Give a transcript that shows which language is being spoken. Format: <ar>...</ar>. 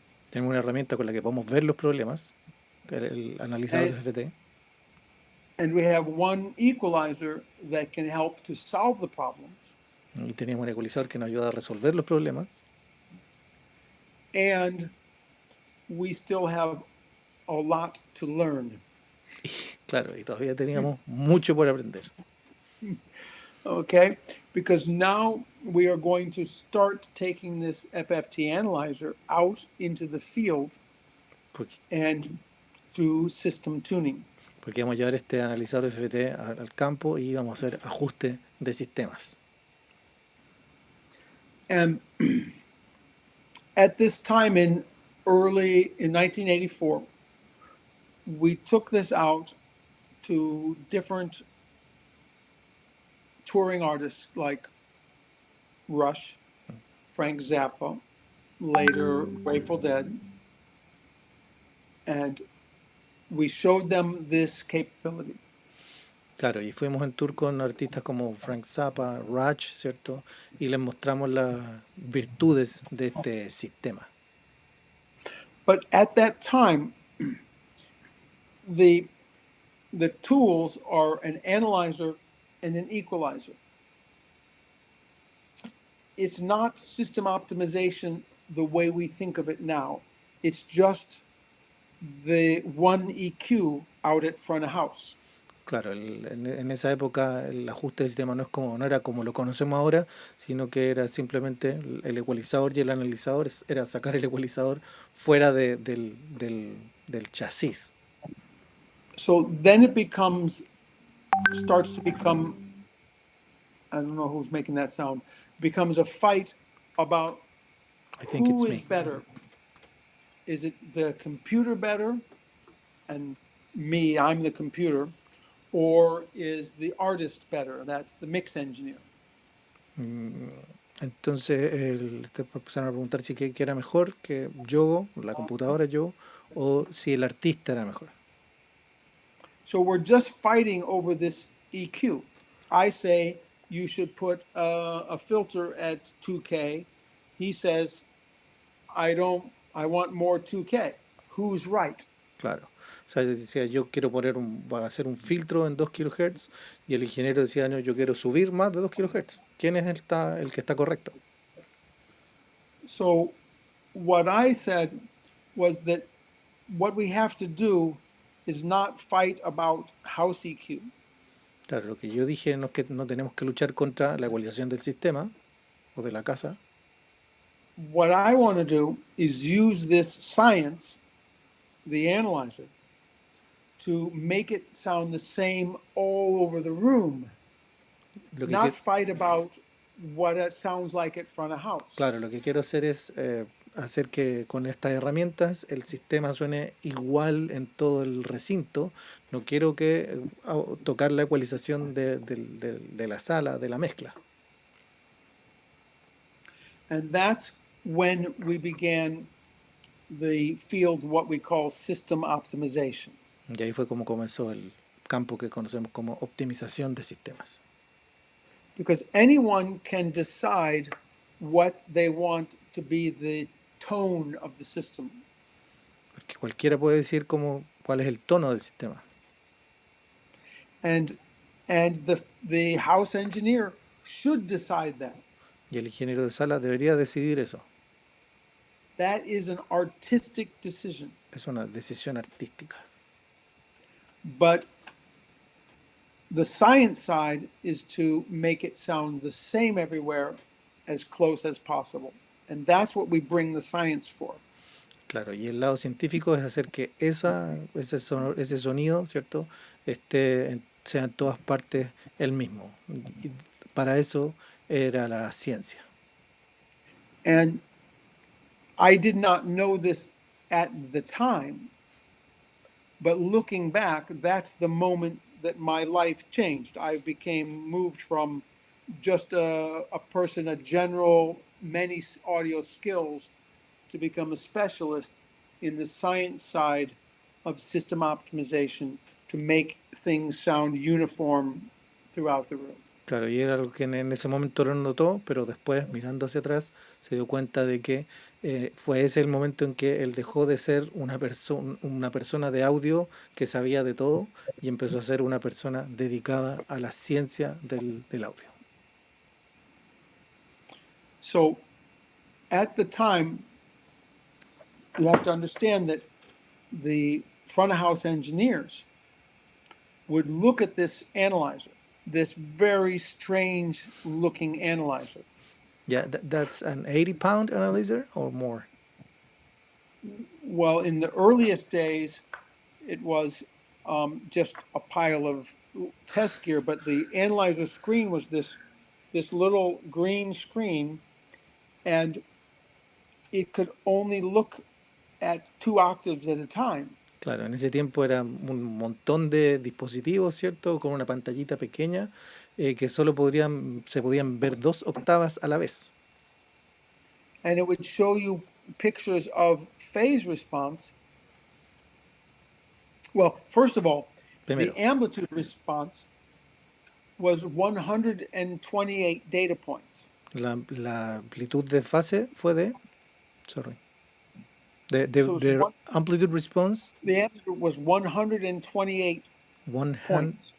<es>Tenemos una herramienta con la que podemos ver los problemas, el analizador de FFT.</es> <en>And we have one equalizer that can help to solve the problems.</en> <es>Y tenemos un ecualizador que nos ayuda a resolver los problemas.</es> <en>And we still have a lot to learn.</en> <es>Claro, y todavía teníamos mucho por aprender.</es> <en>Okay, because now we are going to start taking this FFT analyzer out into the field and do system tuning.</en> <es>Porque vamos a llevar este analizador FFT al campo y vamos a hacer ajuste de sistemas.</es> <en>And at this time in 1984, we took this out to different touring artists like Rush, Frank Zappa, later Grateful Dead, and we showed them this capability.</en> <es>Claro, y fuimos en tour con artistas como Frank Zappa, Rush, ¿cierto? Y les mostramos las virtudes de este sistema.</es> <en>But at that time, the tools are an analyzer and an equalizer. It's not system optimization the way we think of it now. It's just the one EQ out at front of house.</en> <es>Claro, en esa época el ajuste del sistema no era como lo conocemos ahora, sino que era simplemente el ecualizador y el analizador, era sacar el ecualizador fuera del chasis.</es> <en>So then it starts to become, I don't know who's making that sound, becomes a fight about who is better. Is it the computer better? And me, I'm the computer. Or is the artist better? That's the mix engineer.</en> <es>Entonces empezaron a preguntar si qué era mejor, que yo, la computadora yo, o si el artista era mejor.</es> <en>So we're just fighting over this EQ. I say you should put a filter at 2K. He says, I want more 2K. Who's right?</en> <es>Claro. O sea, decía, yo quiero hacer un filtro en 2 kHz y el ingeniero decía, no, yo quiero subir más de 2 kHz. ¿Quién es el que está correcto?</es> <en>So what I said was that what we have to do is not fight about house EQ.</en> <es>Claro, lo que yo dije no es que no tenemos que luchar contra la ecualización del sistema o de la casa.</es> <en>What I want to do is use this science, the analyzer, to make it sound the same all over the room. Not fight about what it sounds like at front of house.</en> <es>Claro, lo que quiero hacer es hacer que con estas herramientas el sistema suene igual en todo el recinto. No quiero tocar la ecualización de la sala, de la mezcla.</es> <en>And that's when we began the field, what we call system optimization.</en> <es>Y ahí fue como comenzó el campo que conocemos como optimización de sistemas.</es> <en>Because anyone can decide what they want to be the tone of the system.</en> <es>Porque cualquiera puede decir cuál es el tono del sistema.</es> <en>And the house engineer should decide that.</en> <es>Y el ingeniero de sala debería decidir eso.</es> <en>That is an artistic decision.</en> <es>Es una decisión artística.</es> <en>But the science side is to make it sound the same everywhere, as close as possible. And that's what we bring the science for.</en> <es>Claro, y el lado científico es hacer que ese sonido, ¿cierto?, sea en todas partes el mismo. Y para eso era la ciencia.</es> <en>And I did not know this at the time, but looking back, that's the moment that my life changed. I became moved from just a person, a general, many audio skills, to become a specialist in the science side of system optimization to make things sound uniform throughout the room.</en> <es>Claro, y era algo que en ese momento no notó, pero después, mirando hacia atrás, se dio cuenta de que fue ese el momento en que él dejó de ser una persona de audio que sabía de todo y empezó a ser una persona dedicada a la ciencia del audio.</es> <en>So at the time, you have to understand that the front of house engineers would look at this analyzer, this very strange looking analyzer. Yeah, that's an 80-pound analyzer or more? Well, in the earliest days, it was just a pile of test gear, but the analyzer screen was this little green screen, and it could only look at 2 octaves at a time.</en> <es>Claro, en ese tiempo era un montón de dispositivos, ¿cierto? Con una pantallita pequeña que solo se podían ver 2 octavas a la vez.</es> <en>And it would show you pictures of phase response. Well, first of all,</en> <es>Primero,</es> <en>the amplitude response was 128 data points.</en> <es>la amplitud de fase fue de...</es> <en>Sorry. So The amplitude response, the amplitude was 128 points.</en>